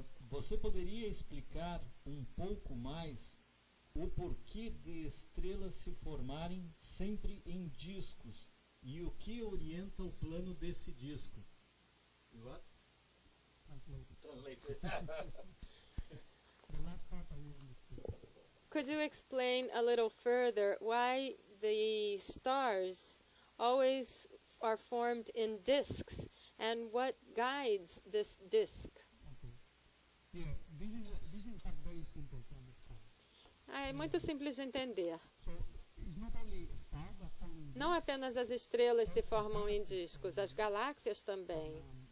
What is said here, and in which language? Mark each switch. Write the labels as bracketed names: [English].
[Portuguese] Você poderia explicar um pouco mais o porquê de estrelas se formarem sempre em discos e o que orienta o plano desse disco? [English] What? Translate. the last part I will understand. Could you explain a little further why the stars always are formed in disks and what guides this disk? Okay. Yeah, this is in fact very simple to understand. [Portuguese] É muito simples de entender. [English] So it's not only stars that form in [Portuguese] Não apenas as estrelas se formam em discos, as galáxias também.